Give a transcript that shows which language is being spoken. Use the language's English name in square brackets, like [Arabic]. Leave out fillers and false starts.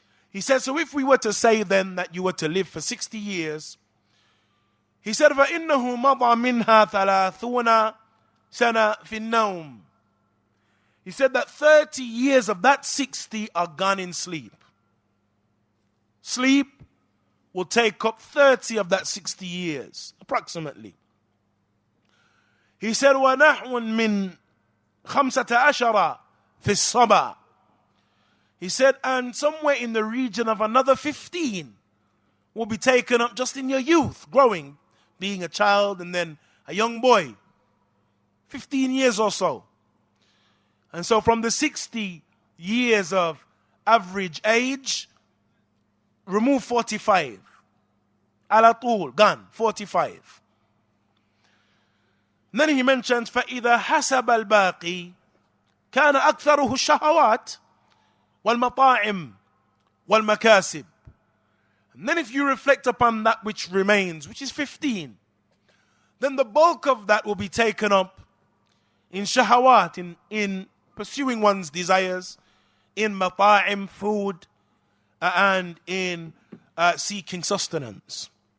[English] He says, so if we were to say then that you were to live for 60 years, he said, [Arabic] فَإِنَّهُ مَضَى مِنْهَا 30 سَنَةً فِي النَّوْمِ. [English] He said that 30 years of that 60 are gone in sleep. Sleep will take up 30 of that 60 years, approximately. He said, [Arabic] وَنَحْوٌ مِّن 15 فِي الصَّبَى. [English] He said, and somewhere in the region of another 15 will be taken up just in your youth, growing, being a child and then a young boy. 15 years or so. And so from the 60 years of average age, remove 45. Ala tul, gone, 45. And then he mentions, [Arabic] فَإِذَا حَسَبَ الْبَاقِي كَانَ أَكْثَرُهُ الشَّهَوَاتِ وَالْمَطَاعِمِ وَالْمَكَاسِبِ. [English] And then if you reflect upon that which remains, which is 15, then the bulk of that will be taken up in shahawat, in pursuing one's desires, in mata'im, food, and in seeking sustenance.